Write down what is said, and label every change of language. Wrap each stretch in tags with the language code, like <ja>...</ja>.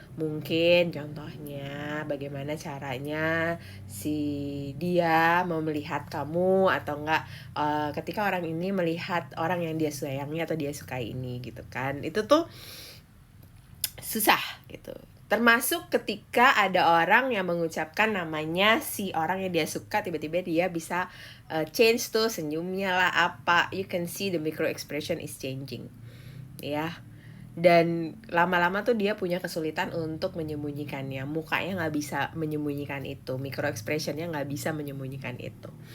<id>Mungkin contohnya bagaimana caranya si dia mau melihat kamu, atau enggak ketika orang ini melihat orang yang dia sayangi atau dia sukai ini gitu kan. Itu tuh susah gitu. Termasuk ketika ada orang yang mengucapkan namanya si orang yang dia suka, tiba-tiba dia bisa change tuh senyumnya lah apa.</id> <en>You can see the micro expression is changing ya.</en> <id>Dan lama-lama tuh dia punya kesulitan untuk menyembunyikannya. Mukanya nggak bisa menyembunyikan itu, micro expressionnya nggak bisa menyembunyikan itu.</id>